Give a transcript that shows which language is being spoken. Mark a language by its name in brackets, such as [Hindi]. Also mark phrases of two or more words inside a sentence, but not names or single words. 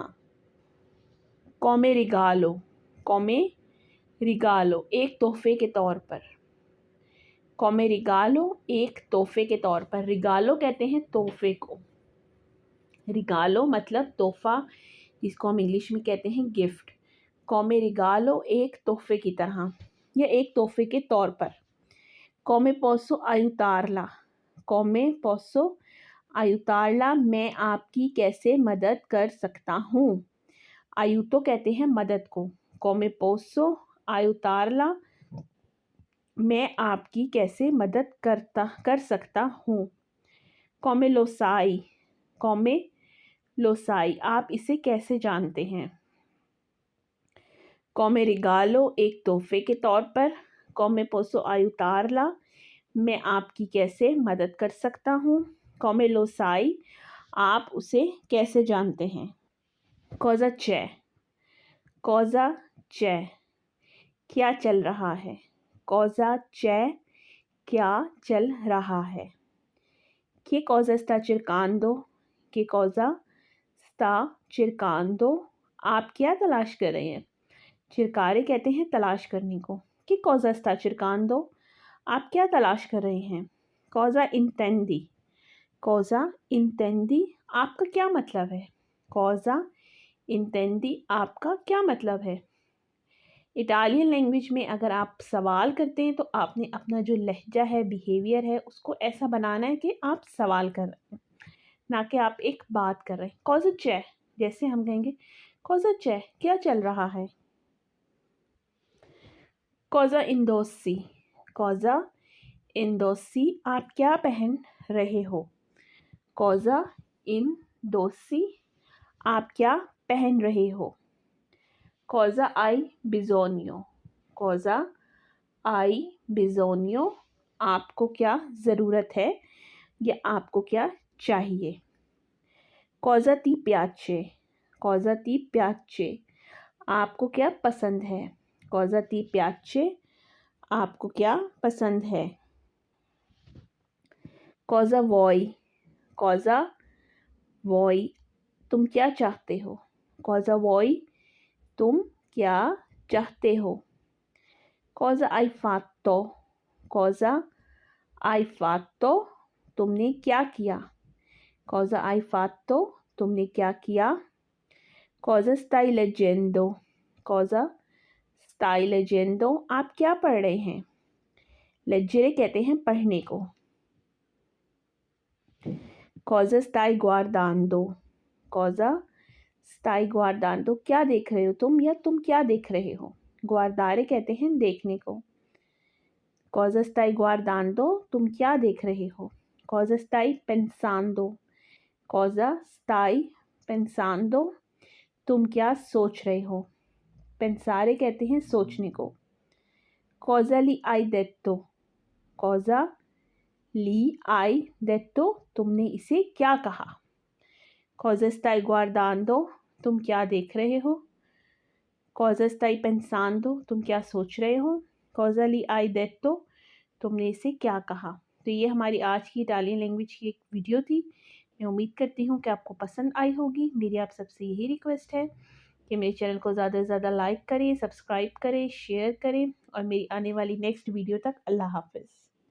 [Italian] come regalo, come regalo, [Hindi] एक तोहफे के तौर पर। [Italian] come regalo, [Hindi] एक तोहफे के तौर पर। रिगालो कहते हैं तोहफे को, रिगालो मतलब तोहफा, जिसको हम इंग्लिश में कहते हैं गिफ्ट। [Italian] come regalo [Hindi] एक तोहफे की तरह या एक तोहफे के तौर पर। [Italian] come posso aiutarla, come posso aiutarla [Hindi] मैं आपकी कैसे मदद कर सकता हूँ। aiuto कहते हैं मदद को। [Italian] come posso aiutarla [Hindi] मैं आपकी कैसे मदद कर सकता हूँ। [Italian] come lo sai, come lo sai [Hindi] आप इसे कैसे जानते हैं। [Italian] come regalo [Hindi] एक तोहफे के तौर पर। [Italian] come posso aiutarla [Hindi] मैं आपकी कैसे मदद कर सकता हूँ। [Italian] come lo sai [Hindi] आप उसे कैसे जानते हैं। [Italian] cosa c'è, cosa c'è [Hindi] क्या चल रहा है। [Italian] cosa c'è [Hindi] क्या चल रहा है। [Italian] che cosa sta cercando, che cosa sta cercando [Hindi] आप क्या तलाश कर रहे हैं। cercare कहते हैं तलाश करने को। [Italian] che cosa sta cercando [Hindi] आप क्या तलाश कर रहे हैं। [Italian] cosa intendi, cosa intendi [Hindi] आपका क्या मतलब है। [Italian] cosa intendi [Hindi] आपका क्या मतलब है। इटालियन लैंग्वेज में अगर आप सवाल करते हैं तो आपने अपना जो लहजा है, बिहेवियर है, उसको ऐसा बनाना है कि आप सवाल कर रहे हैं, ना कि आप एक बात कर रहे हैं। [Italian] cosa c'è [Hindi] जैसे हम कहेंगे [Italian] cosa c'è [Hindi] क्या चल रहा है। [Italian] cosa indossi, cosa indossi [Hindi] आप क्या पहन रहे हो। [Italian] cosa indossi [Hindi] आप क्या पहन रहे हो। [Italian] cosa hai bisogno, cosa hai bisogno [Hindi] आपको क्या ज़रूरत है या आपको क्या चाहिए। [Italian] cosa ti piace, cosa ti piace [Hindi] आपको क्या पसंद है। [Italian] cosa ti piace [Hindi] आपको क्या पसंद है। [Italian] cosa vuoi, cosa vuoi [Hindi] तुम क्या चाहते हो। [Italian] cosa vuoi [Hindi] तुम क्या चाहते हो। [Italian] cosa hai fatto, cosa hai fatto [Hindi] तुमने क्या किया। [Italian] cosa hai fatto [Hindi] तुमने क्या किया। [Italian] cosa stai leggendo, cosa stai leggendo [Hindi] आप क्या पढ़ रहे हैं। leggere कहते हैं पढ़ने को। [Italian] cosa stai guardando, cosa stai guardando [Hindi] क्या देख रहे हो तुम या तुम क्या देख रहे हो। guardare कहते हैं देखने को। [Italian] cosa stai guardando [Hindi] तुम क्या देख रहे हो। [Italian] cosa stai pensando, cosa stai pensando [Hindi] तुम क्या सोच रहे हो। pensare कहते हैं सोचने को। [Italian] cosa li hai detto, cosa li hai detto [Hindi] तुमने इसे क्या कहा। [Italian] cosa stai guardando [Hindi] तुम क्या देख रहे हो। [Italian] cosa stai pensando [Hindi] तुम क्या सोच रहे हो। [Italian] cosa li hai detto [Hindi] तुमने इसे क्या कहा। तो ये हमारी आज की इटालियन लैंग्वेज की एक वीडियो थी। मैं उम्मीद करती हूँ कि आपको पसंद आई होगी। मेरी आप सबसे यही रिक्वेस्ट है कि मेरे चैनल को ज़्यादा से ज़्यादा लाइक करें, सब्सक्राइब करें, शेयर करें और मेरी आने वाली नेक्स्ट वीडियो तक अल्लाह हाफ़िज़।